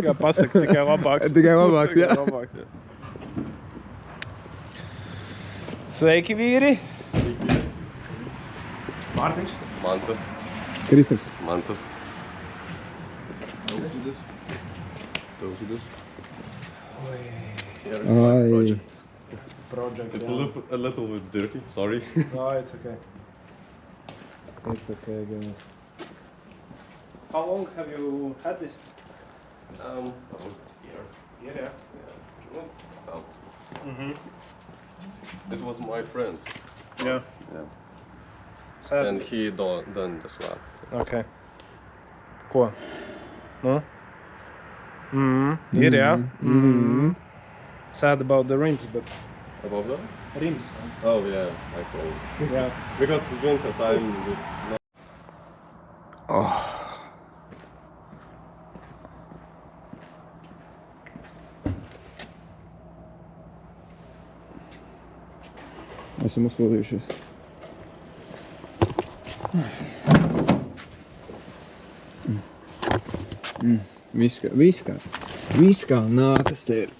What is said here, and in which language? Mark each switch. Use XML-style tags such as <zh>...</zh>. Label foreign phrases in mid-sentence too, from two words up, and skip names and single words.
<lv>Kā pasaka, tikai labāks. Tikai labāks, jā. Sveiki, vīri! Mārtiņš. Mantas. Kristaps. Mantas. Tausidos.</lv> <en>Here is my Ai. project. It's a little bit dirty, sorry. No, it's okay. It's okay, guys. How long have you had this? Here. Yeah. Oh. Mm-hmm. It was my friend. Yeah. Yeah. Sad. And he done this one.</en> <lv>Okay. Ko? Nu? Ir, jā.</lv> <en>Sad about the rims, but Above that? rims. Oh yeah, I saw it. Yeah. Because winter time it's not.</en> <lv>Esam uzpildījušies. Viss kā nākas te ir.</lv>